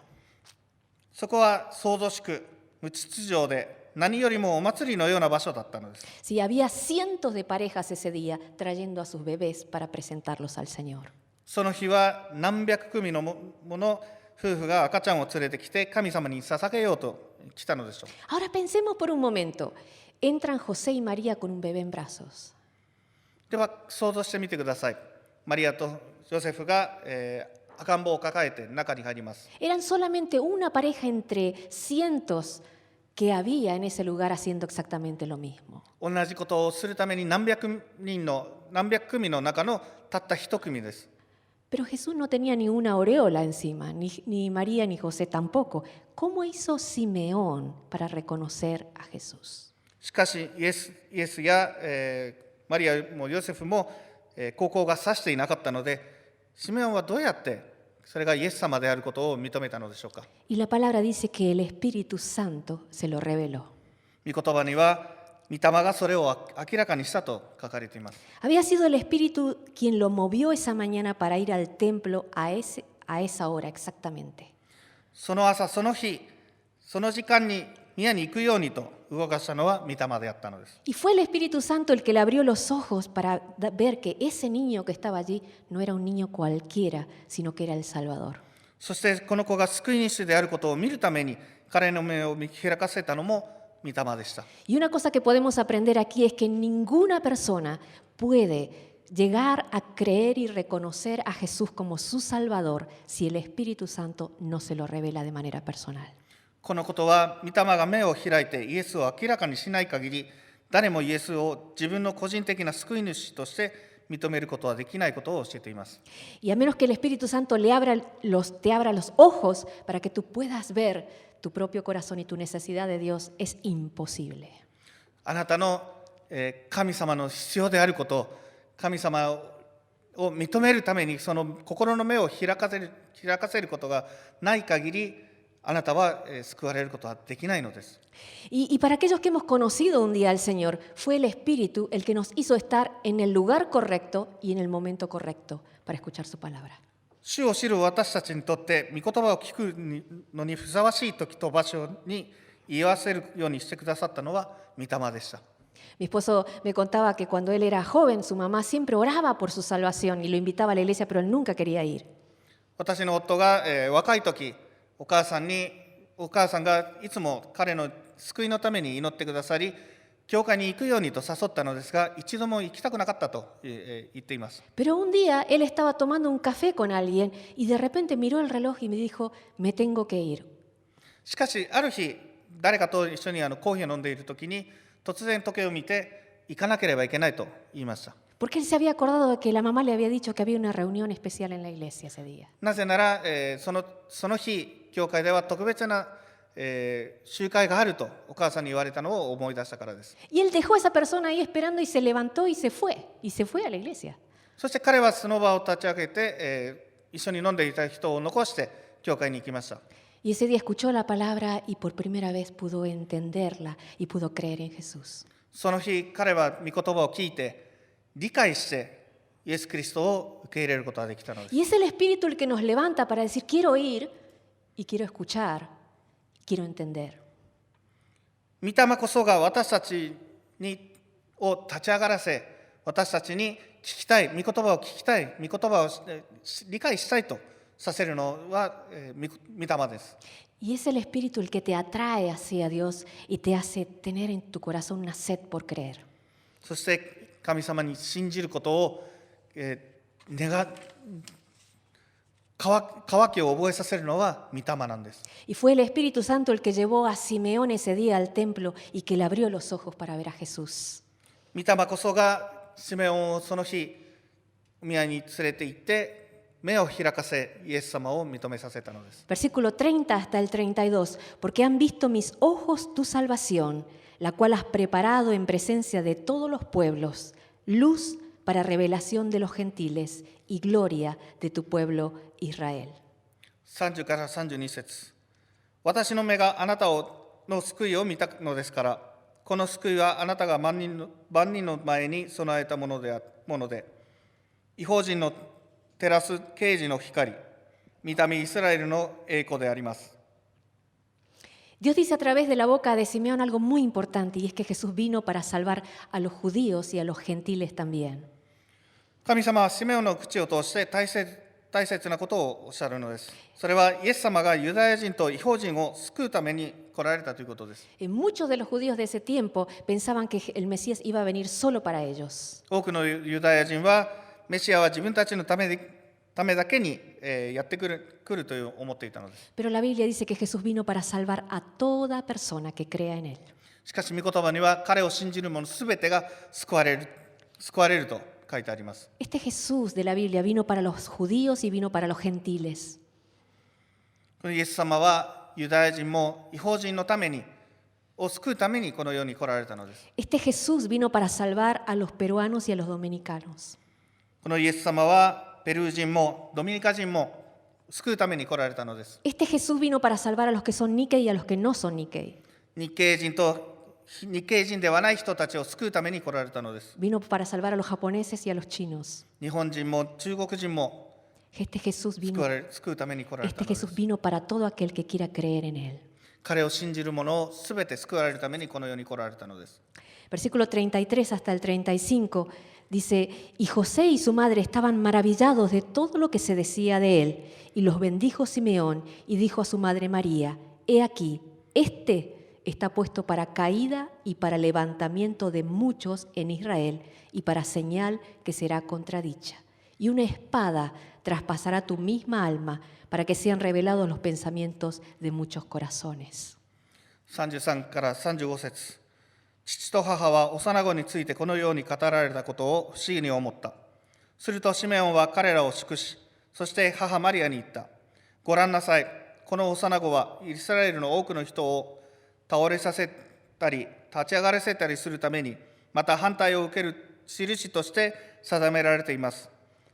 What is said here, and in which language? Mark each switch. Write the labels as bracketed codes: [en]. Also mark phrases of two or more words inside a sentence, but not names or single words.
[ja] そこは騒々しく無秩序で、何よりもお祭りのような場所だったのです。 [es] Sí, había cientos de parejas ese día trayendo a sus bebés para presentarlos al Señor. [ja] その日は何百組の夫婦が赤ちゃんを連れてきて神様に捧げようと来たのでしょう。 [es] Ahora pensemos por un momento. Entran José y María con un bebé en brazos. [ja] では想像してみてください。マリアとヨセフが、赤ん坊を抱えて中に入ります。 [es] Eran solamente una pareja entre cientos que había en ese lugar haciendo exactamente lo mismo. [ja] 同じことをするために何百組の中のたった一組です。 [es] Pero Jesús no tenía ni una aureola encima, ni María ni José tampoco. ¿Cómo hizo Simeón para reconocer a Jesús? [ja] しかしイエスや、マリアもヨセフも、高校が指していなかったので、シメオンはどうやってそれがイエス様であることを認めたのでしょうか。 [es] Y la palabra dice que el Espíritu Santo se lo reveló. [ja] 御言葉には御霊がそれを明らかにしたと書かれています。 [es] Había sido el Espíritu quien lo movió esa mañana para ir al templo a esa hora exactamente. [ja] その朝その日その時間に宮に行くようにと動かしたのは御霊であったのです。 [es] Y fue el Espíritu Santo el que le abrió los ojos para ver que ese niño que estaba allí no era un niño cualquiera, sino que era el Salvador. [ja] そしてこの子が救い主であることを見るために彼の目を見開かせたのも御霊でした。 [es] Y una cosa que podemos aprender aquí es que ninguna persona puede llegar a creer y reconocer a Jesús como su Salvador si el Espíritu Santo no se lo revela de manera personal. [ja] このことは御霊が目を開いてイエスを明らかにしない限り、誰もイエスを自分の個人的な救い主として認めることはできないことを教えています。 [es] Y a menos que el Espíritu Santo te abra los ojos para que tú puedas ver tu propio corazón y tu necesidad de Dios, es imposible. [ja] あなたの神様の必要であること、神様を認めるために、その心の目を開かせることがない限り、あなたは救われることはできないのです。 [es] Y para aquellos que hemos conocido un día al Señor, fue el Espíritu el que nos hizo estar en el lugar correcto y en el momento correcto para escuchar su palabra. [ja] 主を知る私たちにとって、御言葉を聞くのにふさわしい時と場所に言わせるようにしてくださったのは御霊でした。 [es] Mi esposo me contaba que cuando él era joven, su mamá siempre oraba por su salvación y lo invitaba a la iglesia, pero él nunca quería ir. [ja] 私の夫が、若い時、お母さんがいつも彼の救いのために祈ってくださり、教会に行くようにと誘ったのですが、一度も行きたくなかったと言っています。 [es] Pero un día él estaba tomando un café con alguien y de repente miró el reloj y me dijo, me tengo que ir. [ja] しかし、ある日、誰かと一緒にコーヒーを飲んでいる時に、突然時計を見て、行かなければいけないと言いました。 [es] Porque él se había acordado de que la mamá le había dicho que había una reunión especial en la iglesia ese día. [ja] なぜなら、その日、教会では特別な、集会があるとお母さんに言われたのを思い出したからです。 [es] Y él dejó a esa persona ahí esperando y se levantó y se fue a la iglesia. [ja] そして彼はその場を立ち上げて、一緒に飲んでいた人を残して教会に行きました。 [es] Y ese día escuchó la palabra y por primera vez pudo entenderla y pudo creer en Jesús. [ja] その日、彼は御言葉を聞いて、理解して、イエス・キリストを受け入れることができたのです。 [es] Y es el Espíritu el que nos levanta para decir, quiero ir y quiero escuchar, quiero entender. [ja] 御霊こそが私たちを立ち上がらせ、私たちに聞きたい、御言葉を聞きたい、御言葉を理解したいとさせるのは御霊です。 [es] Y es el Espíritu el que te atrae hacia Dios y te hace tener en tu corazón una sed por creer. [ja] そして神様に信じることを渇きを覚えさせるのは御霊なんです。 [es] Y fue el Espíritu Santo el que llevó a Simeón ese día al templo y que le abrió los ojos para ver a Jesús. [ja] 御霊こそがシメオンをその日お宮に連れて行って目を開かせイエス様を認めさせたのです。 [es] Versículo 30 hasta el 32. Porque han visto mis ojos tu salvación, la cual has preparado en presencia de todos los pueblos, luz para revelación de los gentiles y gloria de tu pueblo Israel. [ja] 30 から32節。私の目があなたの救いを見たのですから、この救いはあなたが万人の前に備えたもので、異邦人の照らす啓示の光、御民イスラエルの栄光であります。 [es] Dios dice a través de la boca de Simeón algo muy importante y es que Jesús vino para salvar a los judíos y a los gentiles también. [ja] 神様はシメオンの口を通して大切なことをおっしゃるのです。それはイエス様がユダヤ人と異邦人を救うために来られたということです。 [es] Muchos de los judíos de ese tiempo pensaban que el Mesías iba a venir solo para ellos. [ja] 多くのユダヤ人はメシアは自分たちのためだけにやってくると思っていたのです。 [es] Pero la Biblia dice que Jesús vino para salvar a toda persona que crea en él. [ja] しかし御言葉には彼を信じる者すべてが救われると書いてあります。 [es] Este Jesús de la Biblia vino para los judíos y vino para los gentiles. [ja] このイエス様はユダヤ人も異邦人のためにを救うためにこの世に来られたのです。 [es] Este Jesús vino para salvar a los peruanos y a los dominicanos. [ja] このイエス様はペルー人もドミニカ人も救うために来られたのです。 [es] Este Jesús vino para salvar a los que son Nikkei y a los que no son Nikkei. [ja] 日系人ではない人たちを救うために来られたのです。 [es] Vino para salvar a los japoneses y a los chinos. [ja] 日本人も中国人も [es] Este Jesús [ja] 救うために来られたのです。 [es] vino para todo aquel que quiera creer en él. [ja] 彼を信じる者をすべて救われるためにこの世に来られたのです。 [es] Versículo 33 hasta el 35 dice, y José y su madre estaban maravillados de todo lo que se decía de él, y los bendijo Simeón y dijo a su madre María, he aquí, está puesto para caída y para levantamiento de muchos en Israel y para señal que será contradicha. Y una espada traspasará tu misma alma para que sean revelados los pensamientos de muchos corazones. [ja] 33 から35節。父と母は幼子についてこのように語られたことを不思議に思った。するとシメオンは彼らを祝し、そして母マリアに言った。ご覧なさい、この幼子はイスラエルの多くの人を倒れさせたり立ち上がらせたりするために、また反対を受ける印として定められています。